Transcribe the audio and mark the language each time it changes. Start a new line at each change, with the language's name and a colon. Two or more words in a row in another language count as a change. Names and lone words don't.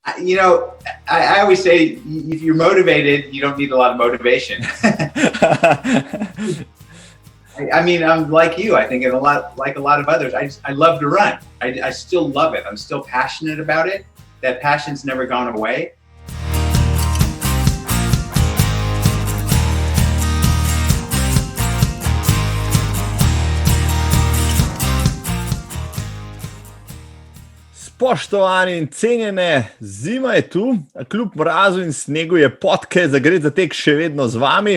English: I always say if you're motivated, you don't need a lot of motivation. I mean, I'm like you. I think like a lot of others. I love to run. I still love it. I'm still passionate about it. That passion's never gone away.
Slovenian: Spoštovani in cenjene, zima je tu, kljub mrazu in snegu je podcast Zagret za tek še vedno z vami.